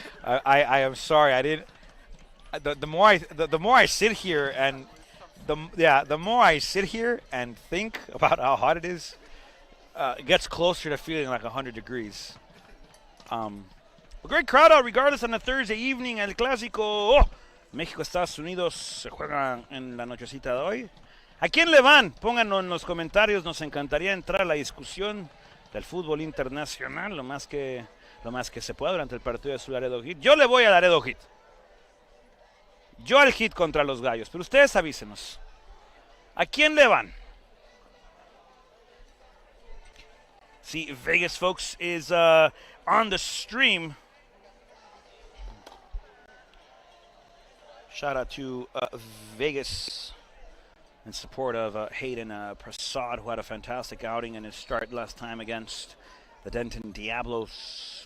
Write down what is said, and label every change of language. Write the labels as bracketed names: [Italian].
[English] I am sorry. I didn't. The more I sit here and the more I sit here and think about how hot it is, it gets closer to feeling like 100 degrees. A great crowd out regardless on a Thursday evening. [Spanish] El clásico México, Estados Unidos se juega en la nochecita de hoy. ¿A quién le van? Pónganlo en los comentarios. Nos encantaría entrar a la discusión del fútbol internacional lo más que se pueda durante el partido de su Laredo Heat. Yo le voy a Laredo Heat. Yo al Heat contra los Gallos, pero ustedes avísenos. ¿A quién le van? [English] See, Vegas, folks, is on the stream. Shout out to Vegas in support of Hayden Prasad, who had a fantastic outing in his start last time against the Denton Diablos.